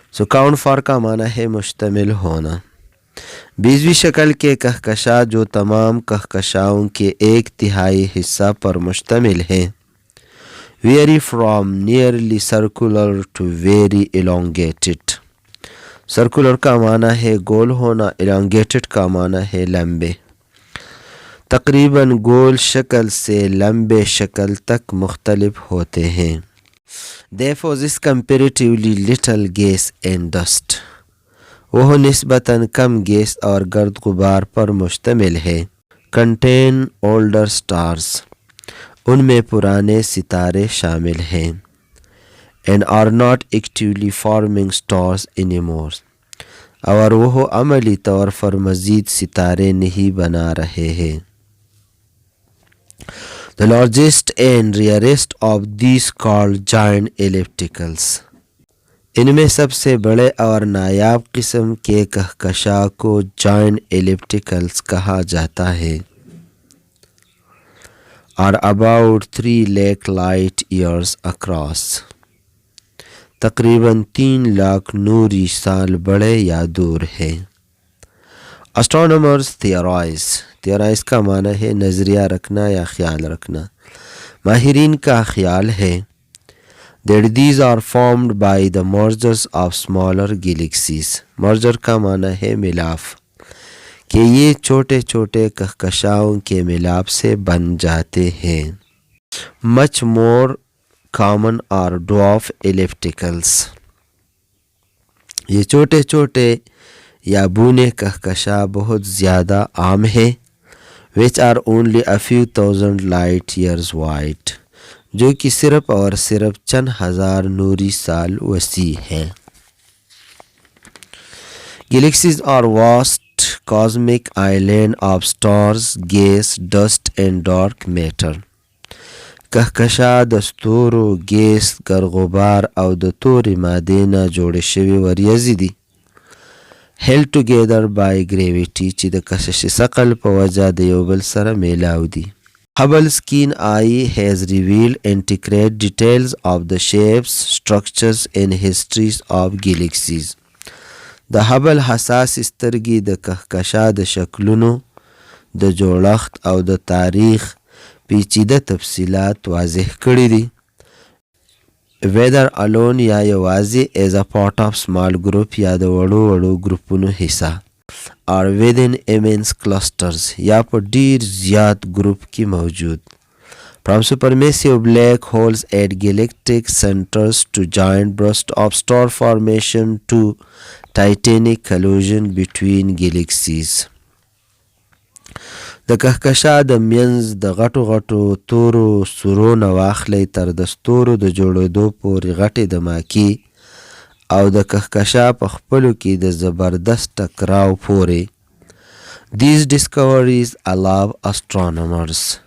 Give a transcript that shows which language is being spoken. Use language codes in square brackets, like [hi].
[en] count for [ur] کا معنی ہے مشتمل ہونا۔ بیضوی شکل کے کہکشاں جو تمام کہکشاؤں کے 1/3 حصہ پر مشتمل ہیں۔ [en] vary from nearly circular to very elongated۔ [ur] circular کا معنی ہے گول ہونا، elongated کا معنی ہے لمبے۔ تقریباً گول شکل سے لمبے شکل تک مختلف ہوتے ہیں. [en] They possess comparatively little gas and dust. [ur] وہ نسبتاً کم گیس اور گرد غبار پر مشتمل ہے. [en] Contain older stars. [ur] ان میں پرانے ستارے شامل ہیں. [en] And are not actively forming stars anymore. [ur] اور وہ عملی طور پر مزید ستارے نہیں بنا رہے ہیں. [en] The largest and rarest of these called giant ellipticals. [ur] ان میں سب سے بڑے اور نایاب قسم کے کہکشاں کو جائنٹ ایلپٹیکلز کہا جاتا ہے. [en] are about 3 lakh light years across. [ur] تقریباً 3 لاکھ نوری سال بڑے یا دور ہے. [en] Astronomers theorize [ur] کا معنی ہے نظریہ رکھنا یا خیال رکھنا. ماہرین کا خیال ہے [en] that these are formed by the mergers of smaller galaxies. [ur] merger کا معنی ہے ملاپ، کہ یہ چھوٹے چھوٹے کہکشاؤں کے ملاپ سے بن جاتے ہیں. [en] much more common are dwarf ellipticals. [ur] یہ چھوٹے چھوٹے یا بونے کہکشاں بہت زیادہ عام ہے. [en] which are only a few thousand light years wide. [ur] جو کہ صرف اور صرف چند ہزار نوری سال وسیع ہے. [en] Galaxies are vast cosmic island of stars, gas, dust and dark matter. [ps] کهکشا د ستورو، ګیس، ګرغبار او د تورې مادې نه جوړې شوي وریځې دي. [en] held together by gravity [ps] چې د کشش ثقل په وجه د یو بل سره میلاو دي. [en] Hubble's keen eye has revealed intricate details of the shapes, structures and histories of galaxies. [ps] د هبل حساس سترګې د کهکشا د شکلونو، د جوړښت او د تاریخ پیچیده تفصیلات واضح کړي دي. [en] whether alone [ps] یا یوازې [en] as a part of small group [ps] یا د وړو وړو گروپونو حصہ. [en] are within immense clusters [ps] یا په ډیر زیات گروپ کې موجود. [en] from supermassive black holes at galactic centers to giant bursts of star formation to titanic collision between galaxies. [ps] د کهکشا د منځ د غټو غټو تورو سرو نه واخلی تر د ستورو د جوړېدو پورې غټې دماکې او د کهکشا په خپلو کې د زبردست ټکراو پورې. [en] These discoveries allow astronomers.